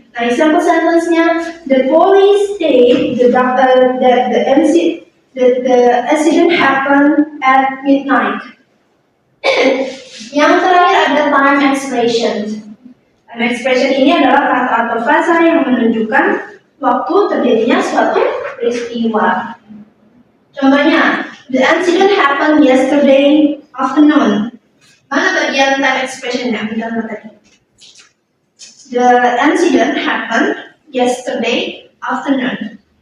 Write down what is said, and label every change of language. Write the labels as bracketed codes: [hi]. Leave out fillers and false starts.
[en] Nah, example sentence-nya, the police state that the accident happened at midnight. [id] Yang terakhir ada time expression. Time expression ini adalah kata atau frasa yang menunjukkan waktu terjadinya suatu peristiwa. [en] Contohnya, the accident happened yesterday afternoon. [id] Mana bagian time expression-nya? Kita tadi. [en] The incident happened yesterday afternoon.